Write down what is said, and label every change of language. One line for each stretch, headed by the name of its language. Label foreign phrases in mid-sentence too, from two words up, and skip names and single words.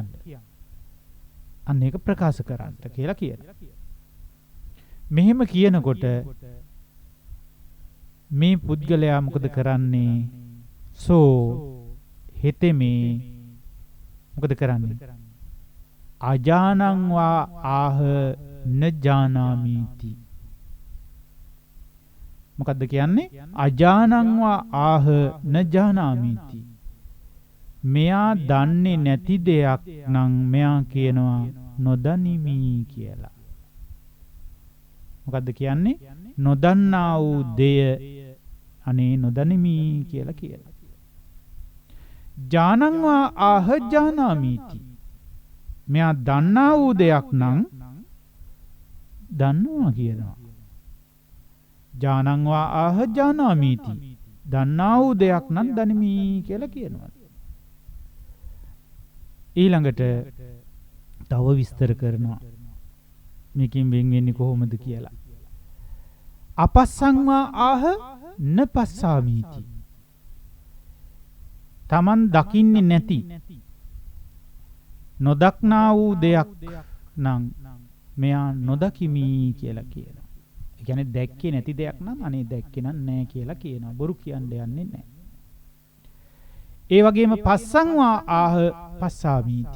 Sinhala: අන්න ඒක ප්‍රකාශ කරන්න කියලා කියනවා. මෙහෙම කියනකොට මේ පුද්ගලයා මොකද කරන්නේ? සෝ හෙතෙමේ මොකද කරන්නේ?
Pali: අජානං වා ආහ න ජානාමීති.
Sinhala: මොකද්ද කියන්නේ?
Pali: අජානං වා ආහ න ජානාමීති.
Sinhala: මෙයා දන්නේ නැති දෙයක් නම් මෙයා කියනවා නොදනිමි කියලා. මොකද්ද කියන්නේ? නොදන්නා වූ දෙය අනේ නොදනිමි කියලා කියනවා.
Pali: ජානං වා ආහ ජානාමීති.
Sinhala: මෙයා දන්නා වූ දෙයක් නම් දන්නවා කියනවා.
Pali: ජානං වා ආහ ජානාමීති.
Sinhala: දන්නා වූ දෙයක් නම් දනිමි කියලා කියනවා. ඊළඟට තව විස්තර කරනවා. මේකෙන් වෙන් වෙන්නේ කොහොමද කියලා.
Pali: අපස්සං වා ආහ න පස්සාමීති.
Sinhala: Taman දකින්නේ නැති නොදක්නා වූ දෙයක් නම් මෙයා නොදකිමි කියලා කියනවා. ඒ කියන්නේ දැක්කේ නැති දෙයක් නම් අනේ දැක්කේ නැහැ කියලා කියනවා. බොරු කියන්න යන්නේ නැහැ. ඒ වගේම
Pali: පස්සං වා ආහ පස්සාමීති.